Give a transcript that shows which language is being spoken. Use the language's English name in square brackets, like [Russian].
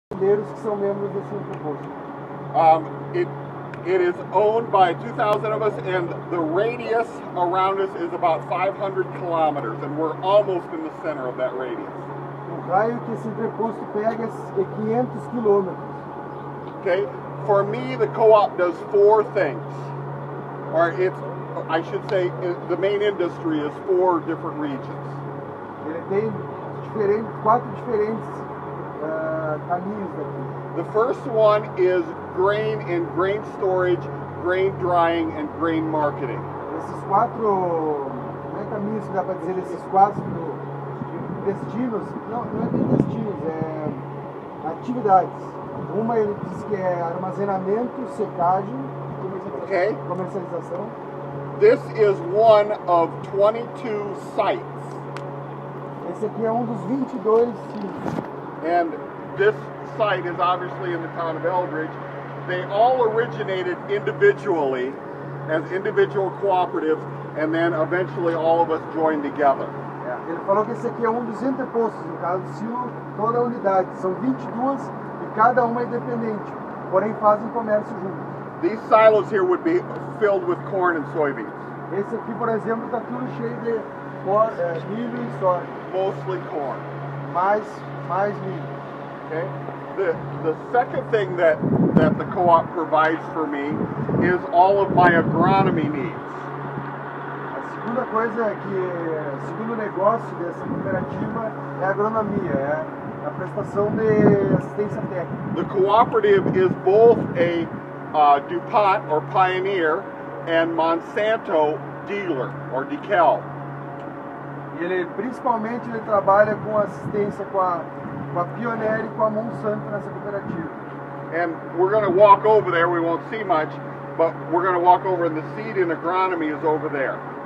[Portuguese] brasileiros que são membros desse proposto. [English] It is owned by 2,000 of us, and the radius around us is about 500 kilometers, and we're almost in the center of that radius. [Portuguese] O raio que esse entreposto pega é 500 quilômetros. [English] Okay, for me, the co-op does four things, or I should say, the main industry is 4 different regions. [Portuguese] Ele tem 4 diferentes caminhos daqui. [English] The first one is grain and grain storage, grain drying, and grain marketing. [Portuguese] Esses 4, não é caminhos que dá para dizer, esses 4 destinos, não é bem destinos, é atividades. Uma ele diz que é armazenamento, secagem, comercialização. [English] This is one of 22 sites. [Portuguese] Esse aqui é dos 22 sítios. [English] And this site is obviously in the town of Eldridge. They all originated individually as individual cooperatives, and then eventually all of us joined together. [Portuguese] Ele falou que esse aqui é dos entrepostos, no caso, toda a unidade. São 22 e cada uma é independente, porém fazem comércio juntos. [English] These silos here would be filled with corn and soybeans. [Portuguese] Esse aqui, por exemplo, está tudo cheio de milho e soja. [English] Mostly corn. [Portuguese] Mais milho. [English] Okay. The second thing that the co-op provides for me is all of my agronomy needs. [Portuguese] A segunda coisa o segundo negócio dessa cooperativa é a agronomia, é a prestação de assistência técnica. [English] The cooperative is both a DuPont or Pioneer and Monsanto dealer or decal. [Portuguese] E principalmente ele trabalha com assistência com a Pioneer e com a Monsanto nessa cooperativa. [English] And we're going to walk over there. We won't see much, but we're going to walk over, and the seed in agronomy is over there.